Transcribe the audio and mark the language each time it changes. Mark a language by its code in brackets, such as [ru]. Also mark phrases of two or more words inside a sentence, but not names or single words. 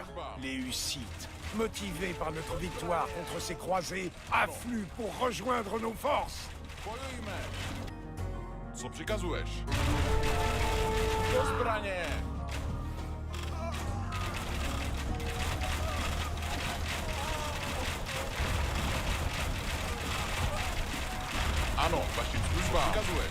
[fr] Les Hussites, motivés par notre victoire contre ces croisés, affluent pour rejoindre nos forces. [cs] Bojujme! Co přikazuješ? Do zbraně! Ano, vašim službám. Přikazuješ.